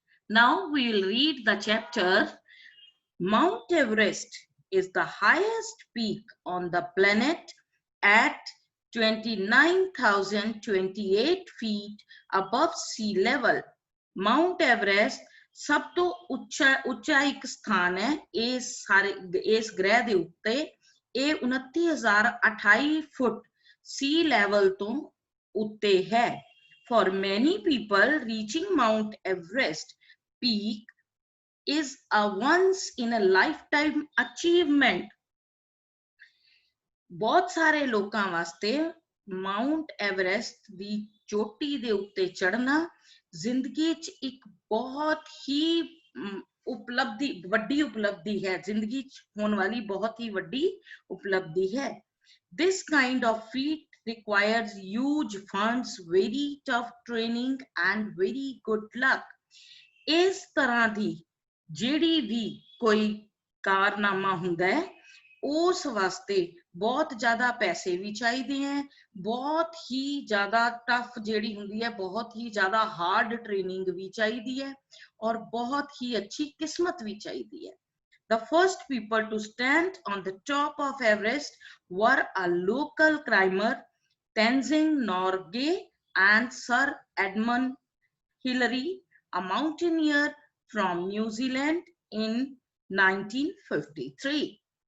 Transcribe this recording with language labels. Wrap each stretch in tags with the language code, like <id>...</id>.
<en>Now we will read the chapter. Mount Everest is the highest peak on the planet at 29,028 feet above sea level.</en> <pa>Mount Everest सब तो ਉੱਚਾ ਇੱਕ ਸਥਾਨ ਹੈ ਇਸ ਗ੍ਰਹਿ ਦੇ ਉੱਤੇ. ਇਹ 29,028 ਫੁੱਟ ਸੀ ਲੈਵਲ ਤੋਂ ਉੱਤੇ ਹੈ.</pa> <en>For many people, reaching Mount Everest peak is a once in a lifetime achievement.</en> <pa>ਬਹੁਤ ਸਾਰੇ ਲੋਕਾਂ ਵਾਸਤੇ ਮਾਊਂਟ ਐਵਰੈਸਟ ਦੀ ਚੋਟੀ ਦੇ ਉੱਤੇ ਚੜ੍ਹਨਾ ਜ਼ਿੰਦਗੀ 'ਚ ਇੱਕ ਬਹੁਤ ਹੀ ਉਪਲਬਧੀ, ਵੱਡੀ ਉਪਲਬਧੀ ਹੈ. ਜ਼ਿੰਦਗੀ 'ਚ ਹੋਣ ਵਾਲੀ ਬਹੁਤ ਹੀ ਵੱਡੀ ਉਪਲਬਧੀ ਹੈ.</pa> <en>This kind of feat requires huge funds, very tough training and very good luck.</en> <pa>ਇਸ ਤਰ੍ਹਾਂ ਦੀ ਜਿਹੜੀ ਵੀ ਕੋਈ ਕਾਰਨਾਮਾ ਹੁੰਦਾ ਹੈ ਉਸ ਵਾਸਤੇ ਬਹੁਤ ਜ਼ਿਆਦਾ ਪੈਸੇ ਵੀ ਚਾਹੀਦੇ ਹੈ, ਬਹੁਤ ਹੀ ਜ਼ਿਆਦਾ ਟਫ ਜਿਹੜੀ ਹੁੰਦੀ ਹੈ, ਬਹੁਤ ਹੀ ਜ਼ਿਆਦਾ ਹਾਰਡ ਟ੍ਰੇਨਿੰਗ ਵੀ ਚਾਹੀਦੀ ਹੈ ਔਰ ਬਹੁਤ ਹੀ ਅੱਛੀ ਕਿਸਮਤ ਵੀ ਚਾਹੀਦੀ ਹੈ.</pa> <en>The first people to stand on the top of Everest were a local climber, Tenzing Norgay, and Sir Edmund Hillary, a mountaineer from New Zealand in 1953.</en>